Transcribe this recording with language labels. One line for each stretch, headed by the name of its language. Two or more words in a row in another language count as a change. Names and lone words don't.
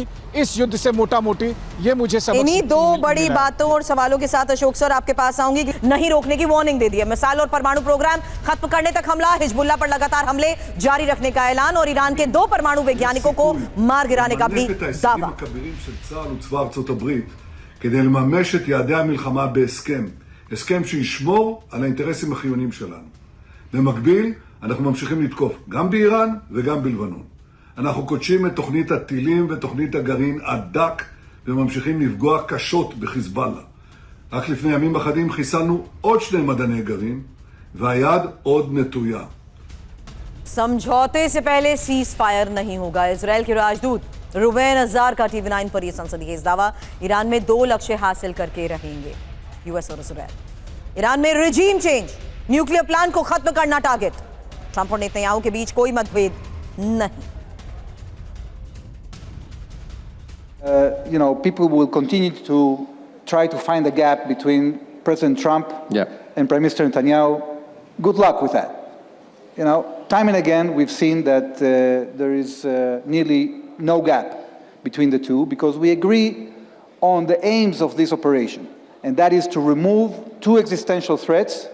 Hindi: इस युद्ध से मोटा मोटी ये मुझे समझ इन्हीं 2 बड़ी बातों और सवालों के साथ अशोक सर आपके पास आऊंगी। नहीं रोकने की वार्निंग दे दी है, मिसाइल और परमाणु प्रोग्राम खत्म करने तक हमला, हिजबुल्लाह पर लगातार हमले जारी रखने का ऐलान और ईरान के 2 परमाणु वैज्ञानिकों को मार गिराने का भी दावा।
Hebrew: כדי לממש את יעדי המלחמה בהסכם, הסכם שישמור על האינטרסים החיוניים שלנו. במקביל, אנחנו ממשיכים לתקוף גם באיראן וגם בלבנון. אנחנו קודשים את תוכנית הטילים ותוכנית הגרעין עד דק, וממשיכים לפגוע קשות בחיזבאללה. רק לפני ימים אחדים חיסלנו עוד 2 מדעני גרעין, והיד עוד נטויה.
Hindi: समझौते से पहले
English: cease fire
Hindi: नहीं होगा, इजराइल के राजदूत रुबैन अज़ार का TV9 पर यह संसदीय दावा। ईरान में 2 लक्ष्य हासिल करके रहेंगे यूएस और इजराइल। ईरान में
English: regime change, nuclear plant
Hindi: को खत्म करना टारगेट। ट्रंप और नेतन्याहू के बीच कोई मतभेद नहीं।
English: People will continue to try to find a gap between President Trump and Prime Minister Netanyahu. Good luck with that. time and again, we've seen that there is nearly no gap between the two because we agree on the aims of this operation, and that is to remove two existential threats.